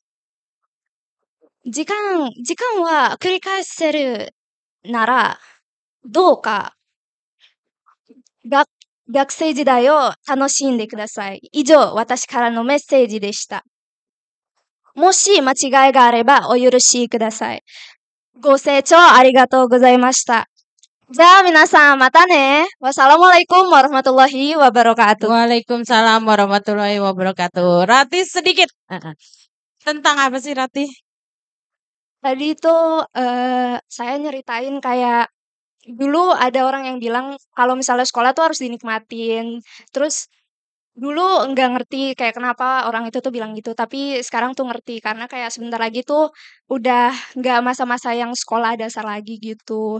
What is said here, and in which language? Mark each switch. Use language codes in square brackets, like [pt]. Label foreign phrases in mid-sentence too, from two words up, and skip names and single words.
[ja] 時間は繰り返せるなら、どうか学生時代を楽しんでください。以上、私からのメッセージでした。もし間違いがあればお許しください。ご清聴ありがとうございました。じゃあ皆さんまたね。 [ar] والسلام عليكم ورحمة الله وبركاته. وعليكم السلام ورحمة الله وبركاته. [id] Rati sedikit. Tentang apa sih Rati? Tadi itu saya nyeritain kayak dulu ada orang yang bilang kalau misalnya sekolah tuh harus dinikmatin. Terus Dulu nggak ngerti kayak kenapa orang itu tuh bilang gitu, tapi sekarang tuh ngerti karena kayak sebentar lagi tuh udah nggak masa-masa yang sekolah dasar lagi gitu.